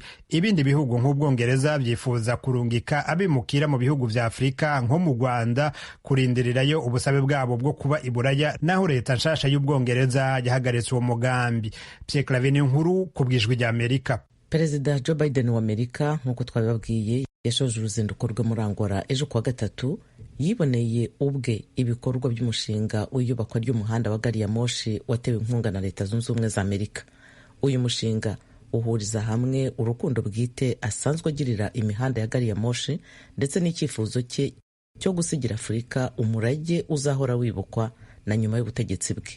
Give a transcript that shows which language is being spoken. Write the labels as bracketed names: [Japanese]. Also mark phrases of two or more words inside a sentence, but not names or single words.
[Rundi] Ibindi bihugu nk'Ubwongereza byifuza kurungika abimukira mu bihugu vya Afrika nko mu Rwanda kurindirirayo ubusabe bwabo bwo kuba Iburaya, naho leta nshasha y'Ubwongereza yahagaritse uwo mugambi. Pierre Claver Nkuru ku bw'Ijwi ry'Amerika. [Kinyarwanda] Perezida Joe Biden wa Amerika nk'uko twabibabwiye yashoje uruzinduko rwe muri Angola ejo kuwa gatatu. Yiboneye ubwe ibikorwa by'umushinga w'iyubakwa ry'umuhanda wa gari ya moshi watewe inkunga na Leta Zunze Ubumwe za Amerika. Uyu mushinga uhuriza hamwe urukundo bwite asanzwe agirira imihanda ya gari ya moshi ndetse n'icyifuzo cye cyo gusigira Afurika umurage uzahora wibukwa na nyuma y'ubutegetsi bwe.